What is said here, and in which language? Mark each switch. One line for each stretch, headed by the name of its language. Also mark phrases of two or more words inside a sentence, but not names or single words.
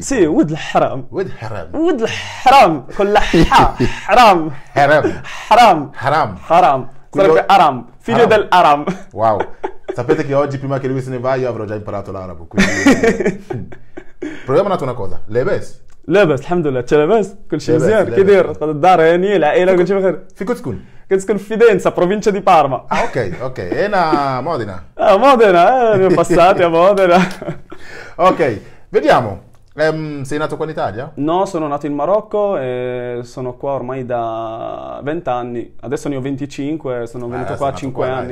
Italian: Sì, Wud al-Haram. Wud al-Haram. Wud al-Haram, con la Haram. Haram. Sarebbe Aram, figlio del Aram. Wow. Sapete che oggi, prima che lui se ne va, io avrò già imparato l'arabo. Quindi... proviamo un attimo una cosa.
Arabic: Lebes? لاباس الحمد لله. انت لاباس؟ كلشي مزيان؟ كي داير؟ الدار هانيه، العائله كلشي بخير؟ في كتكون؟ كنسكن في
Italian: Fidenza, provincia di Parma. Ah, ok. E una Modena? Modena, ne ho passati a Modena. Ok, vediamo. Sei nato qua in Italia? No, sono nato in Marocco e sono qua ormai da 20 anni. Adesso ne ho 25, sono venuto qua a 5 anni.